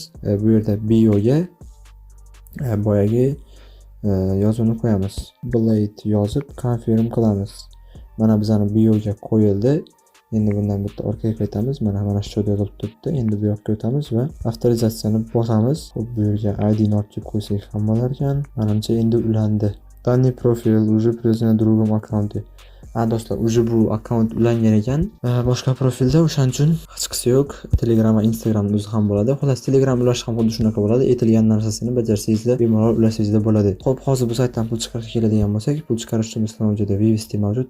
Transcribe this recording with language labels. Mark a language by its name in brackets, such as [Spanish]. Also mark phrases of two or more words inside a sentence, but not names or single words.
[Uzbek] Bu yerda bioga boyagi yozuvni qo'yamiz. Blade yozib confirm qilamiz. Mana bizning bioga qo'yildi. Endi bundan bitta orqaga qaytamiz. Mana shu joyda yozilib turibdi. Endi bu yoqqa o'tamiz va avtorizatsiyani bosamiz. Xo'p, bu yerga ID ni olib kelib qo'ysak ham bo'lar ekan. Menimcha endi ulandi. [Russian] Данный профиль уже привязан к другому аккаунту. [Uzbek] Do'stlar, уже bu akkaunt ulangan ekan. Boshqa profilda o'shaning uchun hech qisi yo'q. Telegram va Instagramning o'zi ham bo'ladi. Xullas, Telegram ulash ham xuddi shunaqa bo'ladi. Aytilgan narsasini bajarsangizlar, bemalol ulashingizlar bo'ladi. Xo'p, hozir bu saytdan pul chiqarishga keladigan bo'lsak, pul chiqarish uchun bizning joyda VVST mavjud.